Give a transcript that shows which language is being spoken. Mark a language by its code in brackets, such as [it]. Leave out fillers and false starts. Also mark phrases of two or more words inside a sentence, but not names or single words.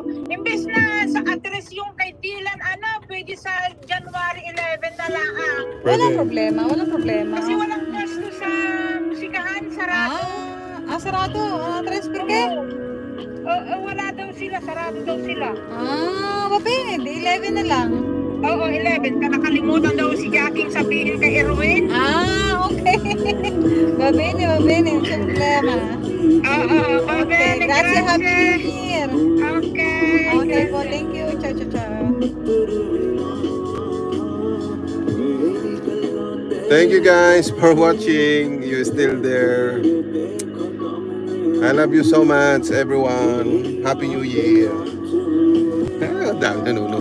[tl] Imbes na sa address yung kay Dylan, pwede sa January 11 na lang. Walang problema, walang problema. Kasi walang gasto sa musikahan, sarado. Sarado? Transfer ka? Wala daw sila, sarado daw sila. [it] Va bene, di 11 [tl] na lang. Oo, 11. Nakalimutan daw si Jacking sabihin kay Erwin. [it] Okay. Va bene, non c'è problema. Okay, Grazie, [en] Happy New Year. Okay. Okay po, thank you. [it] Ciao, ciao, ciao. [en] Thank you guys for watching. You still there. I love you so much, everyone. Happy New Year. [tl] Dami nanonood.